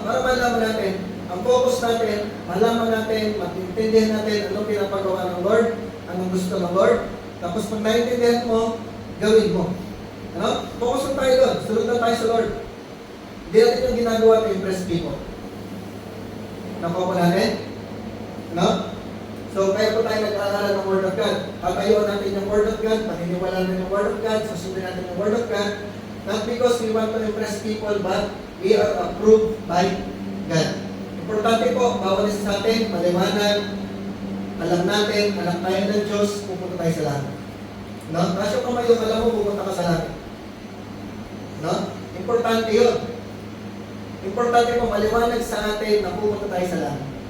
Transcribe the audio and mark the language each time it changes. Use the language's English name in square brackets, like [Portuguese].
[Filipino] Para malaman natin, ang focus natin, malaman natin, matintindihan natin anong pinapagawa ng Lord, anong gusto ng Lord, tapos pag naintindihan mo, gawin mo. Ano? Focus lang tayo doon, sunod lang tayo sa Lord. Hindi natin yung ginagawa to impress people. Nakuha po natin? Ano? So, kaya po tayo nag-aaral ng Word of God. Patayuan natin yung Word of God, paniniwala natin yung Word of God, susundin natin yung Word of God, [English] not because we want to impress people, but we are approved by God. [Filipino] Importante po, bawal isa sa atin, maliwanag, alam natin, anak tayo ng Diyos, pupunta tayo sa langit. No? Kasi kung may alam mo, pupunta ka sa langit. No? Importante yun. Importante po, maliwanag sa atin na pupunta tayo sa langit.